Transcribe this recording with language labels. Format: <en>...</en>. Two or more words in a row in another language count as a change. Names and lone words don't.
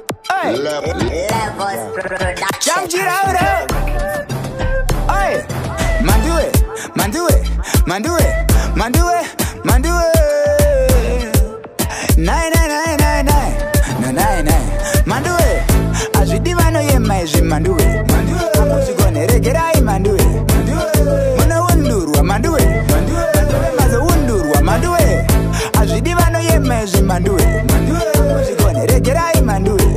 <sn>Oi. Le-, le- Levels Production. Jam Jirauro. Oi. Mandue, mandue, mandue, mandue, mandue.</sn> <en>Nine, nine, nine, nine, nine. Na, nine, nine.</en> <sn>Mandue. Azvidi vanoyema izvi, mandue. Mandue. Hamuchigone, regerai, mandue. Mandue. Munoundurwa, mandue. Mandue. Mandue, mazoundurwa, mandue. Azvidi vanoyema izvi, mandue. Mandue. Hamuchigone, regerai, mandue.</sn>